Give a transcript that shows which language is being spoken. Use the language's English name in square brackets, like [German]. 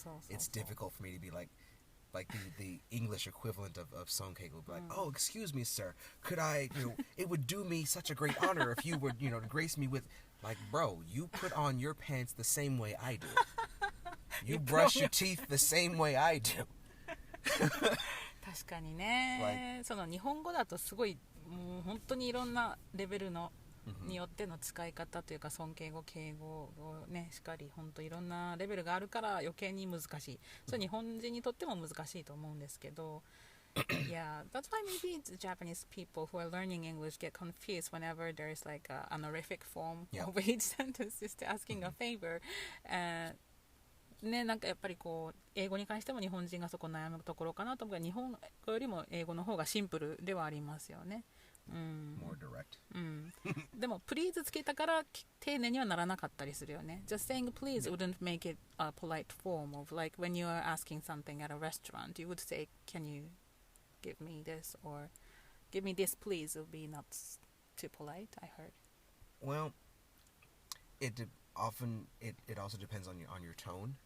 [English] it's difficult for me to be like the English equivalent of Sonkei would be like, oh, excuse me, sir, could I, it would do me such a great honor if you would, to grace me with, like, bro, you put on your pants the same way I do. You brush your teeth the same way I do. [Japanese] 確かにね、その日本語だとすごいもう本当にいろんなレベルのによっての使い方というか尊敬語敬語をねしっかり本当いろんなレベルがあるから余計に難しい。それ日本人にとっても難しいと思うんですけど。 [English] Yeah, that's why maybe the Japanese people who are learning English get confused whenever there's like a honorific form of each sentence just asking a favor. [Japanese] ね、なんかやっぱりこう英語に関しても日本人がそこ悩むところかなと思うけど、日本語よりも英語の方がシンプルではありますよね。 [English] More direct. [Japanese] でも please つけたから丁寧にはならなかったりするよね。 [English] Just saying please wouldn't make it a polite form of like when you are asking something at a restaurant, you would say, can you give me this or give me this please would be not too polite, I heard. Well, it also depends on your tone.